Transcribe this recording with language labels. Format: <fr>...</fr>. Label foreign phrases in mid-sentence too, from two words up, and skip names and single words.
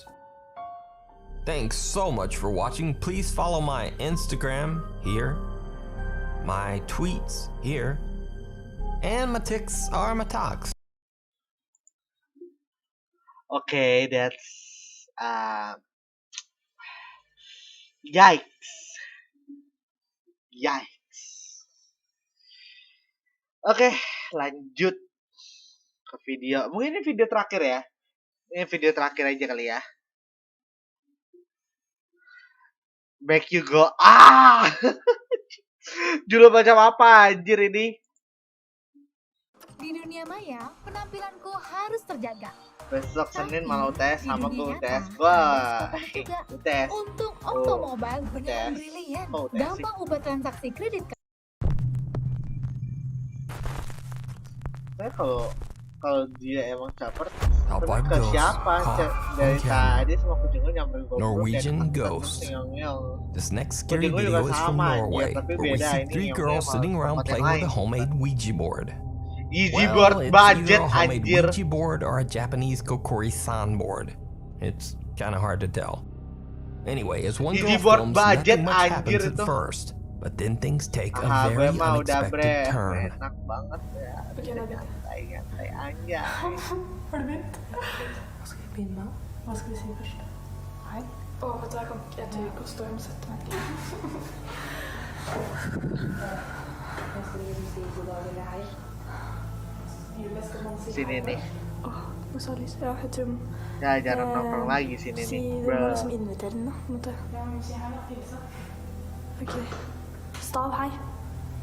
<en>Thanks so much for watching. Please follow my Instagram here, my tweets here, and my tics are my talks. Okay, that's yikes.</en> <id>Oke, lanjut ke video. Mungkin ini video terakhir ya. Ini video terakhir aja kali ya.</id> <en>Make you go</en> <id>Judul macam apa anjir ini? Di dunia maya, penampilanku harus terjaga. Besok Senin mau tes sama tuh tes gua. Tes. Untuk otomobile beneran brilian. Gampang ubah transaksi kredit. Kalau dia emang caper, ke siapa? Dari tadi semua kucingnya nyamperin gua.</id> <en>Norwegian Ghost. This next scary video is from Norway, where we see 3 girls sitting around playing with a homemade Ouija board. Well, it's either a homemade Ouija board or a Japanese kokori-san board. It's kind of hard to tell. Anyway, as one girl films, nothing much happens at first, but then things take a very unexpected turn.</en> <id>Enak banget ya. Santai aja.</id> <no>Har du begynt? Hva skal jeg begynne med? Hva skal vi si først? Hei. Vet du, jeg tør ikke å stå og sette meg. Hva skal vi si god dag eller hei?</no> <id>Sini nih.</id> <no>Hva sa Lise? Ja, jeg tror...</no> <id>Ya, jarang nongkrong lagi sini nih.</id> <no>Si det må liksom invitere den da, på en måte. Ja, men si hei da, Lise. Ok. Stav, hei.</no>